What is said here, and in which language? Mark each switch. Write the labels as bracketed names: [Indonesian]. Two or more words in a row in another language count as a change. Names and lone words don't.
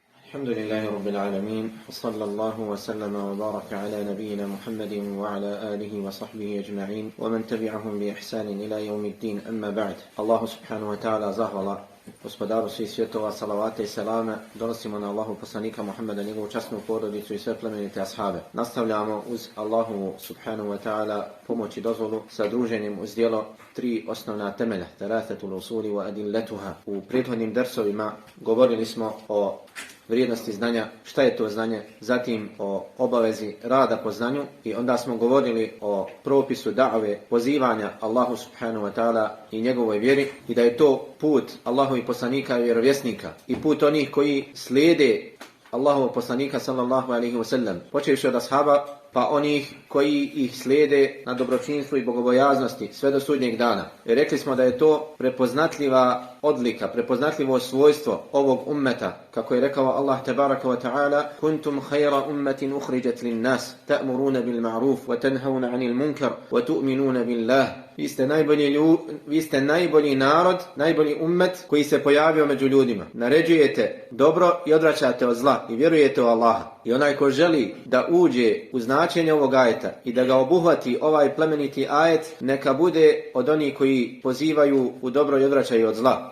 [Arabic] الحمد لله رب العالمين وصلى الله وسلم وبارك على نبينا محمد وعلى آله وصحبه أجمعين ومن تبعهم بإحسان إلى يوم الدين أما بعد. الله سبحانه وتعالى [Bosnian] zahvala gospodaru svih svjetova, salavate i selame donosimo na Allahu poslanika Muhammeda, njegovu časnu porodicu i sve plemenite ashabe. Nastavljamo uz Allahu [Arabic] سبحانه وتعالى [Bosnian] pomoć i dozvolu sa druženjem uz djelo tri osnovna temelja, [Arabic] ثلاثة الأصول وأدلتها. [Bosnian] U prethodnim dersovima govorili smo o vrijednosti znanja, šta je to znanje, zatim o obavezi rada po znanju i onda smo govorili o propisu da've, pozivanja Allahu [Arabic] سبحانه وتعالى [Bosnian] i njegovoj vjeri i da je to put Allahovih poslanika i vjerovjesnika i put onih koji slijede Allahovog poslanika [Arabic] صلى الله عليه وسلم, [Bosnian] počevši od ashaba pa onih koji ih slijede na dobročinstvu i bogobojaznosti sve do sudnjeg dana. I rekli smo da je to prepoznatljiva odlika, prepoznatljivo svojstvo ovog ummeta, kako je rekao Allah [Arabic] تبارك وتعالى: كنتم خير أمة أخرجت للناس تأمرون بالمعروف وتنهون عن المنكر وتؤمنون بالله. [Bosnian] Vi ste najbolji narod, najbolji ummet koji se pojavio među ljudima. Naređujete dobro i odvraćate od zla i vjerujete u Allaha. I onaj ko želi da uđe u značenje ovog ajeta i da ga obuhvati ovaj plemeniti ajet, neka bude od onih koji pozivaju u dobro i odvraćaju od zla.